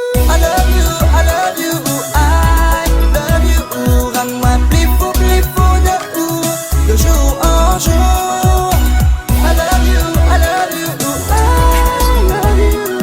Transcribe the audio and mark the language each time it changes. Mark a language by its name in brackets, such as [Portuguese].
[English] I love you, I love you, I love you. [French] Rends-moi plus fou de jour en jour. [English] I love you, I love you, I love you.